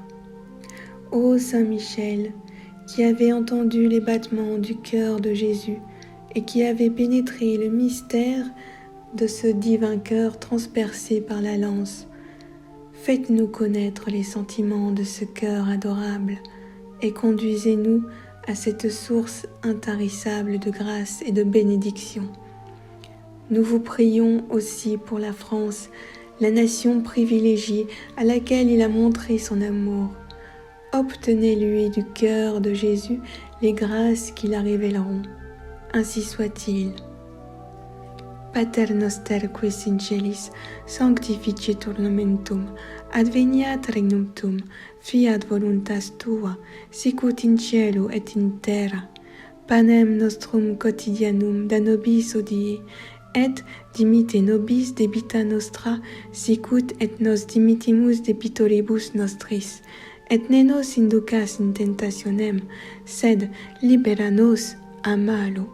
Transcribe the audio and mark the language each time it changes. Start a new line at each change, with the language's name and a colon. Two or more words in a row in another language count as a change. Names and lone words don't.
French: Ô Saint Michel, qui avait entendu les battements du cœur de Jésus et qui avait pénétré le mystère de ce divin cœur transpercé par la lance, faites-nous connaître les sentiments de ce cœur adorable et conduisez-nous à cette source intarissable de grâce et de bénédiction. Nous vous prions aussi pour la France, la nation privilégiée à laquelle il a montré son amour. Obtenez-lui du cœur de Jésus les grâces qui la révéleront. Ainsi soit-il.
Latin: Pater noster qui in celis, sanctificetur nomentum, adveniat regnum tuum, fiat voluntas tua, sicut in cielo et in terra. Panem nostrum quotidianum da nobis hodie, et dimitte nobis debita nostra, sicut et nos dimittimus debitoribus nostris, et ne nos inducas in tentationem, sed libera nos a malo.